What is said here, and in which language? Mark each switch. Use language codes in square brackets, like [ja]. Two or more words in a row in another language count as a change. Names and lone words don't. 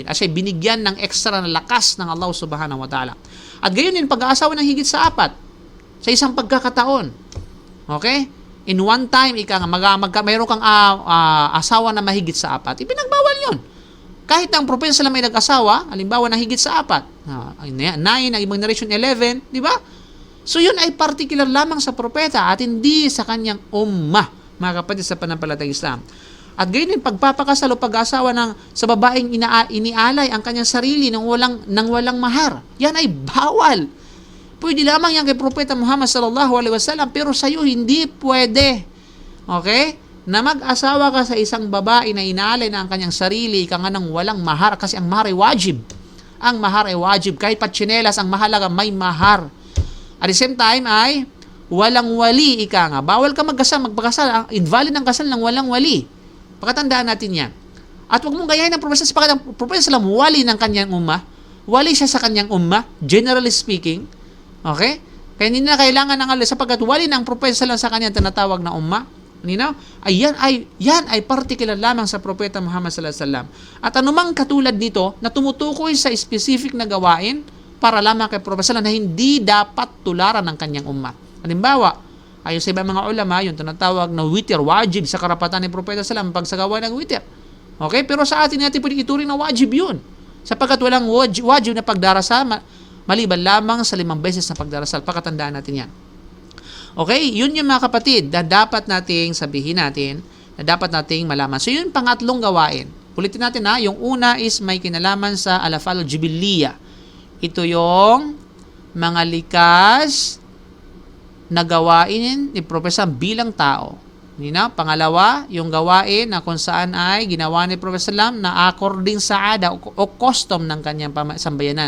[tl] At siya binigyan ng extra na lakas ng Allah [ar] سبحانه وتعالى. [tl] At gayon din pag-aasawa ng higit sa 4 sa isang pagkakataon. [en] Okay? In one time, [tl] mayroon kang asawa na mahigit sa 4. Ipinagbawal yun. Kahit ang Propeta Sallam ay nag-asawa, halimbawa na higit sa 4, 9, ang ibang narration 11, di ba? So yun ay particular lamang sa propeta at hindi sa kanyang ummah, mga kapatid sa panampalatayang Islam. At gayon din pagpapakasal o pag-asawa sa babaeng inialay ang kanyang sarili nang walang mahar. Yan ay bawal. Pwede lamang yan kay Propeta Muhammad [ar] صلى الله عليه وسلم, [tl] pero sa iyo hindi pwede. Okay? Na mag-asawa ka sa isang babae na inaalay na ang kanyang sarili, ika nga ng walang mahar, kasi ang mahar ay wajib. Ang mahar ay wajib. Kahit patsinelas, ang mahalaga may mahar. [en] At the same time [tl] ay walang wali, ika nga. Bawal ka magpakasal. Invalid ang kasal ng walang wali. Pakatandaan natin yan. At huwag mong gayahin ang propeta, sapagkat ang propeta Sallam wali ng kanyang ummah. Wali siya sa kanyang ummah, [en] generally speaking. [tl] Okay? Kaya hindi na kailangan ng alis, sapagkat wali ng propeta Sallam sa kanyang tinatawag na ummah. Yan ay particular lamang sa propeta Muhammad [ar] صلى الله عليه وسلم. [tl] At anumang katulad nito na tumutukoy sa specific na gawain para lamang kay Propeta Sallam na hindi dapat tularan ng kanyang ummah. Halimbawa, ayon sa ibang mga ulama, yung tinatawag na witir, wajib sa karapatan ni Propeta Sallam pagsagawa ng witir. Okay? Pero sa atin natin pwede ituring na wajib yun. Sapagkat walang wajib na pagdarasal maliban lamang sa 5 beses na pagdarasal. Pakatandaan natin yan. Okay? Yun yung mga kapatid na dapat nating sabihin natin, na dapat nating malaman. So yun pangatlong gawain. Ulitin natin ha, yung una is may kinalaman sa [ar] الأفعال الجبلية. [tl] Ito yung mga likas na gawain ni Propeta bilang tao. Pangalawa, yung gawain na kung saan ay ginawa ni Propeta Sallam na according sa ada o custom ng kanyang sambayanan.